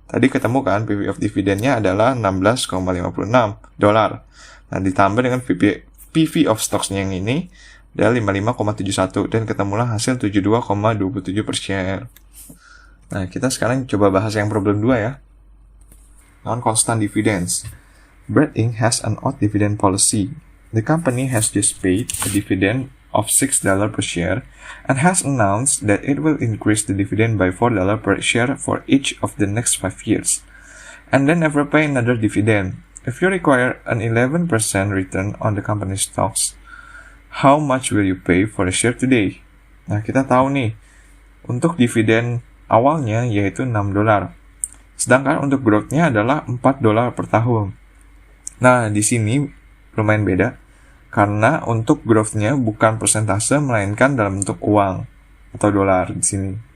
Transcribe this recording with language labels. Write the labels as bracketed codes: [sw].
[id] Tadi ketemu kan PV of dividend-nya adalah $16,56. Nah, ditambah dengan PV of stocks-nya yang ini adalah 55,71 dan ketemulah hasil 72,27 per share. Nah, kita sekarang coba bahas yang problem 2 ya. [en] Non-constant dividends. Bread Inc. has an odd dividend policy. The company has just paid a dividend of $6 per share and has announced that it will increase the dividend by $4 per share for each of the next 5 years, and then never pay another dividend. If you require an 11% return on the company's stocks, how much will you pay for a share today? [id] Nah, kita tahu nih, untuk dividen awalnya yaitu $6. Sedangkan untuk growth-nya adalah $4 per tahun. Nah, di sini lumayan beda, karena untuk growth-nya bukan persentase, melainkan dalam bentuk uang atau dolar di sini.